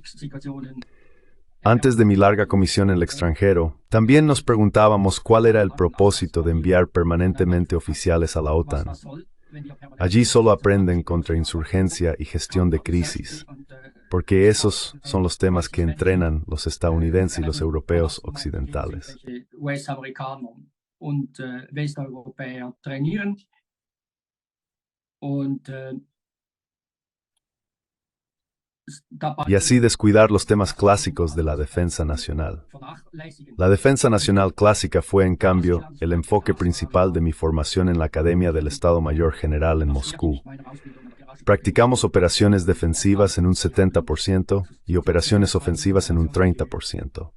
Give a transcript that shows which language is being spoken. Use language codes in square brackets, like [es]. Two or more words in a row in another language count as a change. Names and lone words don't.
[es] Antes de mi larga comisión en el extranjero, también nos preguntábamos cuál era el propósito de enviar permanentemente oficiales a la OTAN. Allí solo aprenden contra insurgencia y gestión de crisis, porque esos son los temas que entrenan los estadounidenses y los europeos occidentales. [de] US-Amerikaner und Westeuropäer trainieren. Und [es] Y así descuidar los temas clásicos de la defensa nacional. La defensa nacional clásica fue, en cambio, el enfoque principal de mi formación en la Academia del Estado Mayor General en Moscú. Practicamos operaciones defensivas en un 70% y operaciones ofensivas en un 30%.